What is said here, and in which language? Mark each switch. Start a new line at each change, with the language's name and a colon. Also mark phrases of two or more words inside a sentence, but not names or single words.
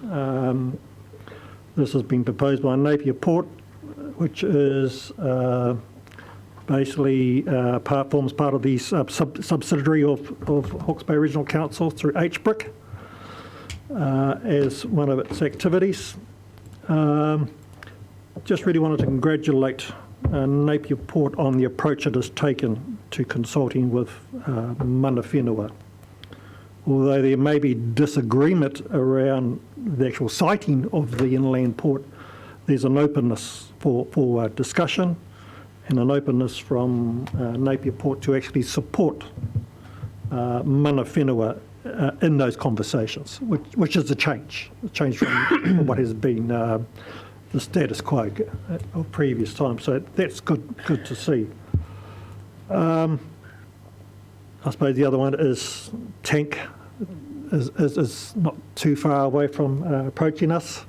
English: This has been proposed by Napier Port, which is basically forms part of the subsidiary of Hawke's Bay Regional Council through HBRIC as one of its activities. Just really wanted to congratulate Napier Port on the approach it has taken to consulting with
Māori: mana whenua.
English: Although there may be disagreement around the actual siting of the inland port, there's an openness for discussion and an openness from Napier Port to actually support
Māori: mana whenua
English: in those conversations, which is a change from what has been the status quo of previous times. So that's good to see. I suppose the other one is Tank is not too far away from approaching us.